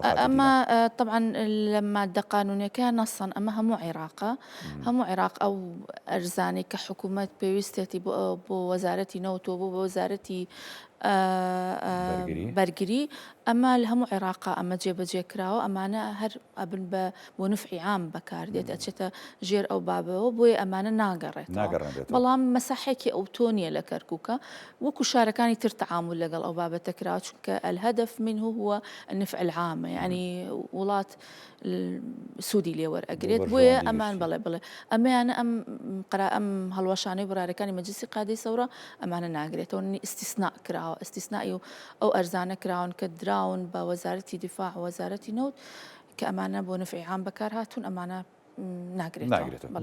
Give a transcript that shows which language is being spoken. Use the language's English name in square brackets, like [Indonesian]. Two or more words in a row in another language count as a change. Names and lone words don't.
[Central Kurdish] ئەمە طبعا لە مادە قانونەکە نەسەن ئەمە هەموو عێراقە هەموو عێراق ئەو ئەرزانەی کە حکوومەت پێویستێتی بۆ وەزارەتی نەوتۆ بۆ وەزارەتی بەرگری ئەمە لە هەموو عێراقا ئەمە جێبەجێ کراوە ئەمانە هەر ئەبن بۆ نفعی عام بەکاردێت ئەچێتە ژێر ئەو بابەوە بۆیە ئەمانە ناگەڕێت بەڵام مەساحێکی ئەو تۆنیە لە کەرکووکە وەکو شارەکانی تر تعامل لەگەڵ ئەو بابەتە کراوە چونکە [Arabic] الهدف منه هو النفع العام يعني [Central Kurdish] وڵات سوودی لێوەرئەگرێت بۆیە ئەمان بڵێ ئەمەیانە ئەم هەڵوەشانەی بڕارەکانی مەجلیسی قادەی سەورە ئەمانە ناگرێتەوە ئیستیسنا کراوە ئیستیسنای و ئەو ئەرزانە کراون کە دراون بە وەزارەتی دیفاع وەزارەتی نەوت کە ئەمانە بۆ نفعی عام بەکار هاتوون ئەمانە ناگرێتەوە.